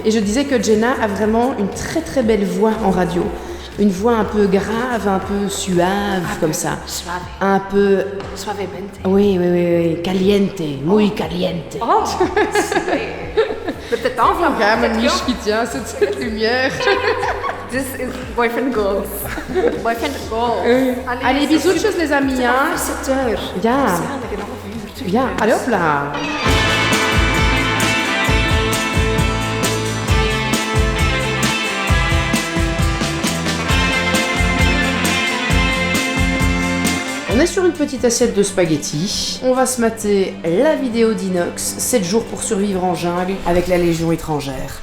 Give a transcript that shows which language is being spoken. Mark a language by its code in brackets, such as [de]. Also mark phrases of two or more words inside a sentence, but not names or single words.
[fr] Et je disais que Jenna a vraiment une très très belle voix en radio. Une voix un peu grave, un peu suave, comme ça. Suave. Un peu... Suavemente. [es] Oui, caliente, muy caliente. [fr] Oh, peut-être enfin. Regarde ma niche qui tient cette lumière. [en] This is boyfriend goals. Boyfriend goals. [fr] Allez, bisous de choses les amis, hein. 7 heures. [nl] Ja, Dadelijk een half uurtje. ja, [fr] allez hop là. On est sur une petite assiette de spaghettis. On va se mater la vidéo d'Inox, 7 jours pour survivre en jungle avec la Légion étrangère.